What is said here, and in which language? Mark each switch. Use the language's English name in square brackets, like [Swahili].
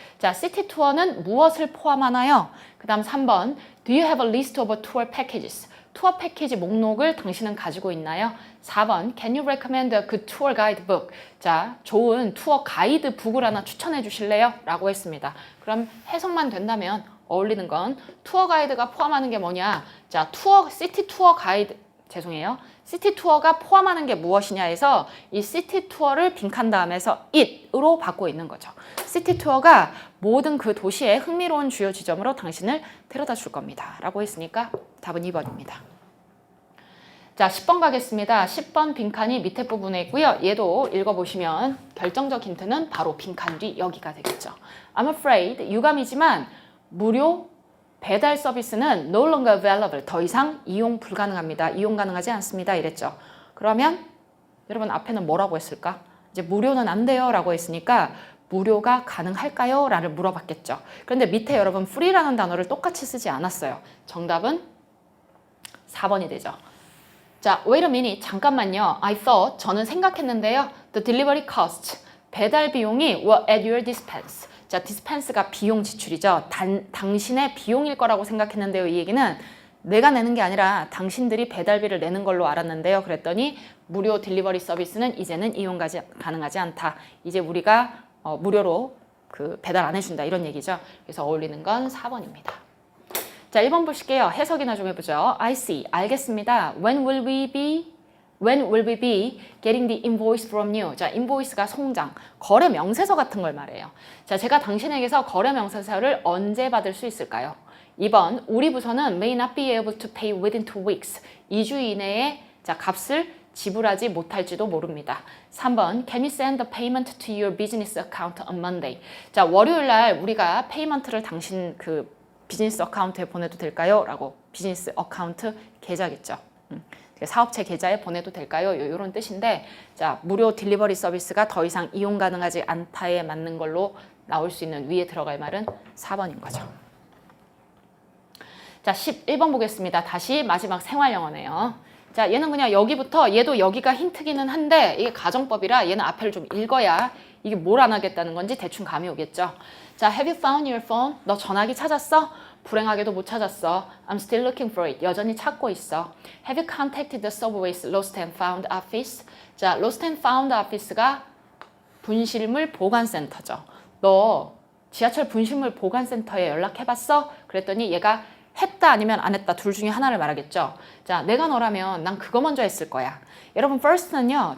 [Korean] 자, city tour는 무엇을 포함하나요? 그 다음 3번 [English] Do you have a list of tour packages? [Korean] 투어 패키지 목록을 당신은 가지고 있나요? [English] 4번 Can you recommend a good tour guide book? [Korean] 자, 좋은 투어 가이드 북을 하나 추천해 주실래요? 라고 했습니다. 그럼 해석만 된다면 어울리는 건 투어 가이드가 포함하는 게 뭐냐? 자, 시티 투어 가이드, 죄송해요. 시티 투어가 포함하는 게 무엇이냐 해서 이 시티 투어를 빈칸 다음에서 it으로 받고 있는 거죠. 시티 투어가 모든 그 도시의 흥미로운 주요 지점으로 당신을 데려다 줄 겁니다. 라고 했으니까 답은 2번입니다. 자, 10번 가겠습니다. 10번 빈칸이 밑에 부분에 있고요. 얘도 읽어보시면 결정적 힌트는 바로 빈칸 뒤 여기가 되겠죠. [English] I'm afraid, [Korean] 유감이지만 무료 배달 서비스는 [English] no longer available. [Korean] 더 이상 이용 불가능합니다. 이용 가능하지 않습니다. 이랬죠. 그러면 여러분 앞에는 뭐라고 했을까? 이제 무료는 안 돼요 라고 했으니까 무료가 가능할까요? 라를 물어봤겠죠. 그런데 밑에 여러분 free라는 단어를 똑같이 쓰지 않았어요. 정답은 4번이 되죠. 자, [English] wait a minute. [Korean] 잠깐만요. [English] I thought, [Korean] 저는 생각했는데요. [English] The delivery cost, [Korean] 배달 비용이 [English] were at your dispense. [Korean] 자, dispense가 비용 지출이죠. 당신의 비용일 거라고 생각했는데요. 이 얘기는 내가 내는 게 아니라 당신들이 배달비를 내는 걸로 알았는데요. 그랬더니 무료 딜리버리 서비스는 이제는 이용 가능하지 않다. 이제 우리가 무료로 배달 안 해준다. 이런 얘기죠. 그래서 어울리는 건 4번입니다. 자, 1번 보실게요. 해석이나 좀 해보죠. [English] I see. [Korean] 알겠습니다. [English] When will we be getting the invoice from you? [Korean] 자, invoice가 송장, 거래 명세서 같은 걸 말해요. 자, 제가 당신에게서 거래 명세서를 언제 받을 수 있을까요? 2번, 우리 부서는 [English] may not be able to pay within 2 weeks. [Korean] 2주 이내에 자, 값을 지불하지 못할지도 모릅니다. [English] 3번, can you send the payment to your business account on Monday? [Korean] 자, 월요일 날 우리가 페이먼트를 당신 비즈니스 어카운트에 보내도 될까요? 라고 비즈니스 어카운트 계좌겠죠. 사업체 계좌에 보내도 될까요? 이런 뜻인데, 자, 무료 딜리버리 서비스가 더 이상 이용 가능하지 않다에 맞는 걸로 나올 수 있는 위에 들어갈 말은 4번인 거죠. 자, 11번 보겠습니다. 다시 마지막 생활영어네요. 자, 얘는 그냥 여기부터, 얘도 여기가 힌트기는 한데 이게 가정법이라 얘는 앞에를 좀 읽어야 이게 뭘 안 하겠다는 건지 대충 감이 오겠죠. [English] 자, have you found your phone? [Korean] 너 전화기 찾았어? 불행하게도 못 찾았어. [English] I'm still looking for it. [Korean] 여전히 찾고 있어. [English] Have you contacted the subway's lost and found office? [Korean] 자, lost and found office가 분실물 보관센터죠. 너 지하철 분실물 보관센터에 연락해봤어? 그랬더니 얘가 했다 아니면 안 했다 둘 중에 하나를 말하겠죠. 자, 내가 너라면 난 그거 먼저 했을 거야. 여러분 first는요.